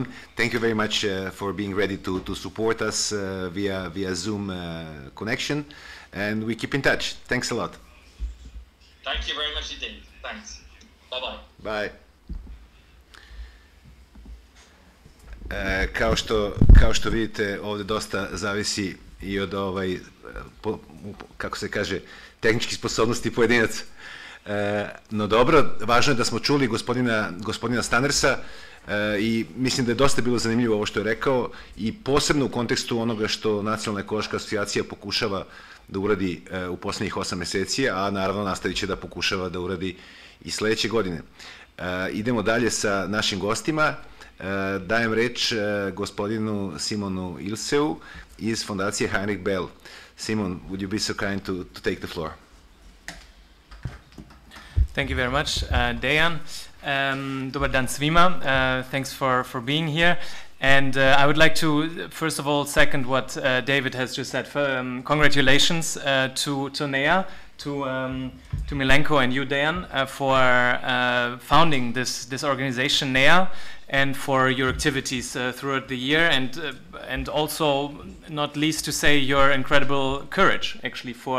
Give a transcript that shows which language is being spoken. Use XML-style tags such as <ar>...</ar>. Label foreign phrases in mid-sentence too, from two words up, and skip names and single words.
<en>Thank you very much for being ready to support us via Zoom connection, and we keep in touch. Thanks a lot. Thank you very much indeed. Thanks. Bye-bye. Bye.</en> <sr>Kao što vidite, ovde dosta zavisi i od, kako se kaže, tehničkih sposobnosti pojedinaca. No dobro, važno je da smo čuli gospodina Stanersa i mislim da je dosta bilo zanimljivo ovo što je rekao i posebno u kontekstu onoga što Nacionalna ekološka asocijacija pokušava da uradi u poslednjih 8 meseci, a naravno nastavit će da pokušava da uradi i sledeće godine. Idemo dalje sa našim gostima. Dajem reč gospodinu Simonu Ilseu iz fondacije Heinrich Bell.</sr> <en>Simon, would you be so kind to take the floor? Thank you very much, Dejan.</en> <sr>Dobar dan svima.</sr> <en>Thanks for being here. And I would like to, first of all, second what David has just said. Congratulations to NEA, to Milenko and you, Dejan, for founding this organization, NEA, and for your activities throughout the year, and also, not least, to say your incredible courage, actually,</en>